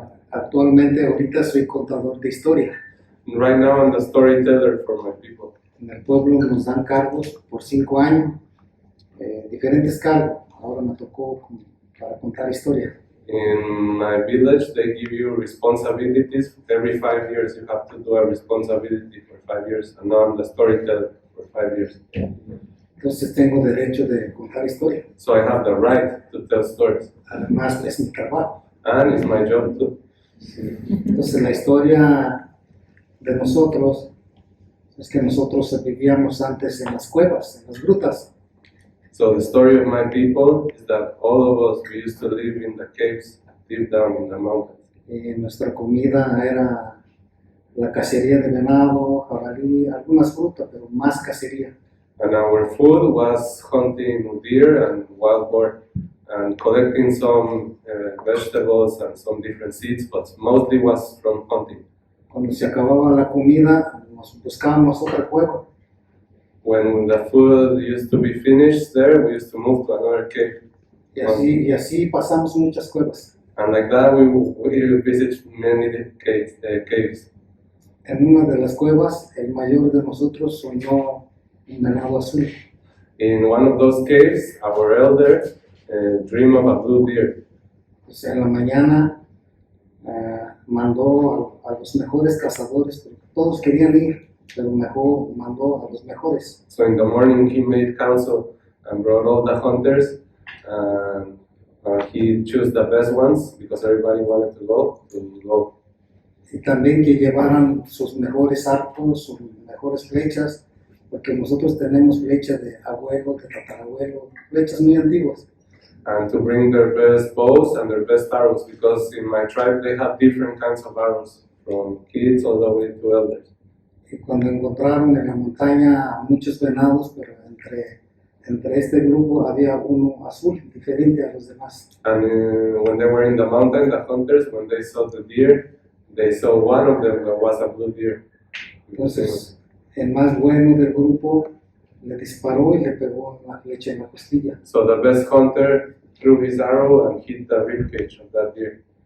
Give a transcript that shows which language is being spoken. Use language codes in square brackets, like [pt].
[es] Actualmente, ahorita soy contador de historia. [en] Right now I'm the storyteller for my people. [es] En el pueblo nos dan cargos por 5 años, diferentes cargos. Ahora me tocó para contar historia. [en] In my village, they give you responsibilities. Every 5 years, you have to do a responsibility for 5 years. And now I'm the storyteller for 5 years. [es] Entonces tengo derecho de contar historia. [en] So I have the right to tell stories. [es] Además es mi trabajo. [en] And it's my job too. [es] Entonces la historia de nosotros es que nosotros vivíamos antes en las cuevas, en las grutas. [en] So the story of my people is that all of us, we used to live in the caves, deep down in the mountains. [es] Y nuestra comida era la cacería de venado, jabalí, algunas frutas, pero más cacería. [en] And our food was hunting deer and wild boar and collecting some vegetables and some different seeds, but mostly was from hunting. [es] Cuando se acababa la comida, nos buscábamos otra cueva. [en] When the food used to be finished there, we used to move to another cave. [es] Y así pasamos muchas cuevas. [en] And like that, we visit many caves. [es] En una de las cuevas, el mayor de nosotros soñó un venado azul. [en] In one of those caves, our elder dreamed of a blue deer. [es] Pues en la mañana mandó a los mejores cazadores, porque todos querían ir, pero mejor mandó a los mejores. [en] So in the morning, he made council and brought all the hunters, and he chose the best ones because everybody wanted to go. [es] Y también que llevaran sus mejores arcos, sus mejores flechas, porque nosotros tenemos flechas de abuelo, de tatarabuelo, flechas muy antiguas. [en] and to bring their best bows and their best arrows, because in my tribe they have different kinds of arrows, from kids all the way to elders. [es] Y cuando encontraron en la montaña muchos venados, pero entre este grupo había uno azul, diferente a los demás. [en] And when they were in the mountain, the hunters, when they saw the deer, they saw one of them that was a blue deer. [es] Entonces, el más bueno del grupo le disparó y le pegó la flecha en la costilla. [en] So the best hunter threw his arrow and hit the ribcage of that deer.